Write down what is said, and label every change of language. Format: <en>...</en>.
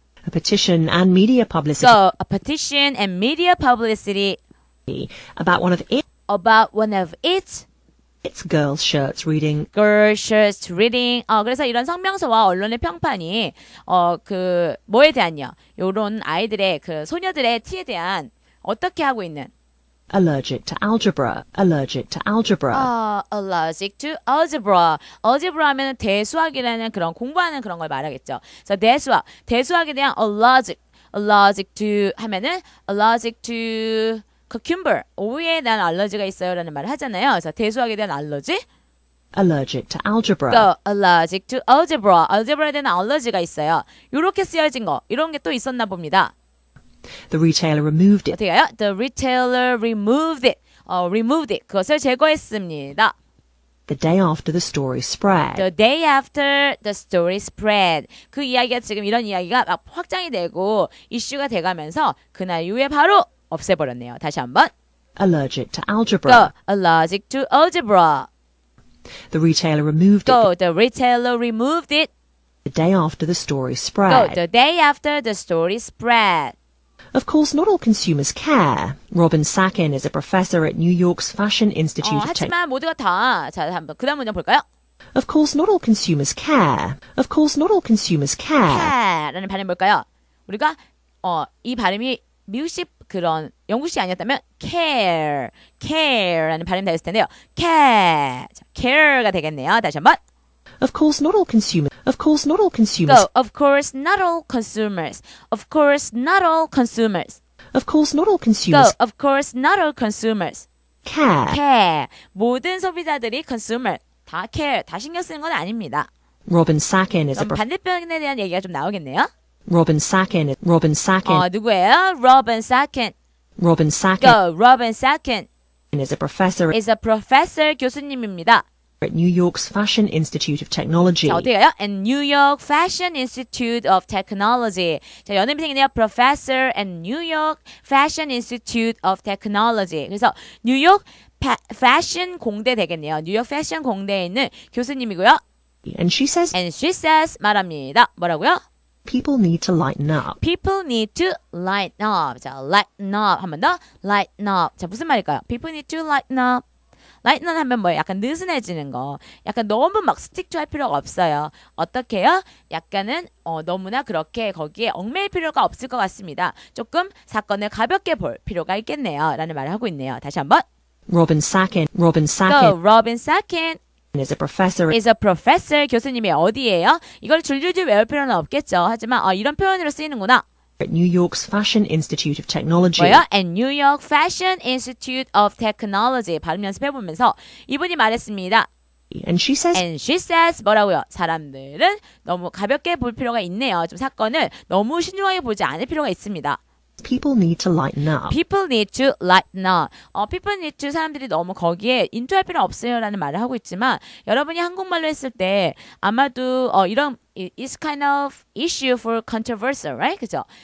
<en>a petition and media publicity Go. A petition and media publicity. about one of its About one of its. It's girls' shirts reading. girl shirts reading.</en> <ko>그래서 이런 성명서와 언론의 평판이 뭐에 대한요? 요런 아이들의 그 소녀들의 티에 대한 어떻게 하고 있는</ko> <en>Allergic to algebra. Allergic to algebra. allergic to algebra.</en> <ko>algebra 하면 대수학이라는 그런 공부하는 그런 걸 말하겠죠. 그래서 대수학에 대한 allergic to 하면은</ko> <en>allergic to cucumber.</en> <ko>오이에 대한 알러지가 있어요라는 말을 하잖아요. 그래서 대수학에 대한 알러지</ko> <en>Allergic to algebra. allergic to algebra.</en> <ko>algebra에 대한 알러지가 있어요. 이렇게 쓰여진 거 이런 게 또 있었나 봅니다.</ko> <en>The retailer removed it.</en> <ko>어떻게 해요?</ko> <en>The retailer removed it. removed it.</en> <ko>그것을 제거했습니다.</ko> <en>The day after the story spread. The day after the story spread.</en> <ko>그 이야기가 지금 이런 이야기가 막 확장이 되고 이슈가 돼가면서 그날 이후에 바로 없애버렸네요. 다시 한번.</ko> <en>Allergic to algebra. allergic to algebra. The retailer removed it. The retailer removed it. The day after the story spread. The day after the story spread. Of course, not all consumers care. Robin Sakin is a professor at New York's Fashion Institute of Technology.</en> <ko>하지만 모두가 다. 자, 한번 그 다음 문장 볼까요?</ko> <en>Of course, not all consumers care. Of course, not all consumers care.</en> <ko>care라는 발음 볼까요? 우리가 이 발음이 미국식 그런 영국식이 아니었다면 care라는 발음이 되었을 텐데요. care가 되겠네요. 다시 한번.</ko> <en>Of course, not all consumers. Of course, not all consumers. Of course, not all consumers. Of course, not all consumers. Of course, not all consumers Of course, not all consumers. care.</en> <ko>모든 소비자들이 consumer 다 다 신경 쓰는 건 아닙니다.</ko> <en>Robin Sakin is a</en> <ko>그럼 반대편에 대한 얘기가 좀 나오겠네요.</ko> <en>Robin Sakin.</en> <ko>누구예요? Robin Sakin.</ko> <en>Robin Sakin Robin Sakin is a professor is a professor</en> <ko>교수님입니다.</ko> <en>at New York's Fashion Institute of Technology.</en> <ko>자, 어떻게 가요?</ko> <en>And New York Fashion Institute of Technology.</en> <ko>자, 연예인이네요.</ko> <en>Professor at New York Fashion Institute of Technology.</en> <ko>그래서 뉴욕 패션 공대 되겠네요. 뉴욕 패션 공대에 있는 교수님이고요.</ko> <en>And she says</en> <ko>말합니다. 뭐라고요?</ko> <en>people need to lighten up. People need to lighten up.</en> <ko>자, lighten up. 한 번 더. lighten up. 자, 무슨 말일까요?</ko> <en>People need to lighten up.</en> <ko>lighten up 하면 뭐예요? 약간 느슨해지는 거. 약간 너무 막 스틱 할 필요가 없어요. 어떻게 해요? 약간은 너무나 그렇게 거기에 얽매일 필요가 없을 것 같습니다. 조금 사건을 가볍게 볼 필요가 있겠네요. 라는 말을 하고 있네요. 다시 한번.</ko> <en>Robin Sakin Robin Sakin is a professor</en> <ko>교수님이 어디예요? 이걸 줄줄줄 외울 필요는 없겠죠. 하지만 이런 표현으로 쓰이는구나.</ko> <en>at New York's Fashion Institute of Technology.</en> <ko>뭐요?</ko> <en>At New York Fashion Institute of Technology.</en> <ko>발음 연습해보면서 이분이 말했습니다.</ko> <en>And she says</en> <ko>뭐라고요? 사람들은 너무 가볍게 볼 필요가 있네요. 좀 사건을 너무 신중하게 보지 않을 필요가 있습니다.</ko> <en>people need to lighten up. People need to lighten up. People need to</en> <ko>사람들이 너무 거기에 인투할 필요 없어요라는 말을 하고 있지만 여러분이 한국말로 했을 때 아마도 이런</ko> <en>is kind of issue for controversial, right?</en> <ko>그죠?</ko>